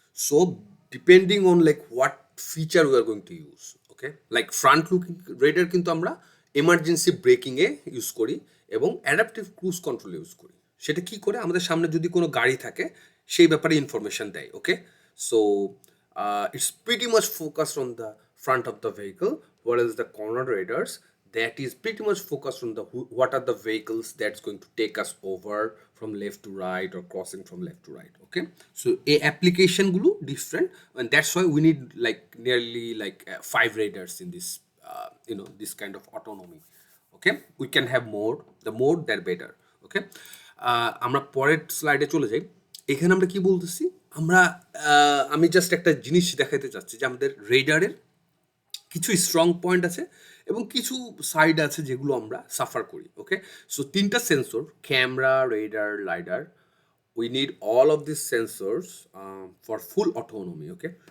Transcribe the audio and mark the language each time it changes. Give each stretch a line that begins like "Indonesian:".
English: so depending on like what feature we are going to use, okay, like front looking radar
Bangla: কিন্তু আমরা emergency ব্রেকিংয়ে use করি এবং adaptive cruise control use করি। সেটা কি করে, আমাদের সামনে যদি কোনো গাড়ি থাকে সেই ব্যাপারে ইনফরমেশন দেয়, ওকে।
English: So it's pretty much focused on the front of the vehicle, whereas the corner radars that is pretty much focused on the what are the vehicles that's going to take us over from left to right or crossing from left to right, okay. So a application gulo different, and that's why we need like nearly like 5 radars in this this kind of autonomy, okay. We can have more, the more that better, okay.
Bangla: আমরা পরের স্লাইডে চলে যাই। এখানে আমরা কি বলতেছি, আমরা আমি জাস্ট একটা জিনিস দেখাইতে চাচ্ছি যে আমাদের রেডারের কিছু স্ট্রং পয়েন্ট আছে এবং কিছু সাইড আছে যেগুলো আমরা সাফার করি, ওকে।
English: So তিনটা sensor, camera, radar, lidar, we need all of this sensors for full autonomy, okay.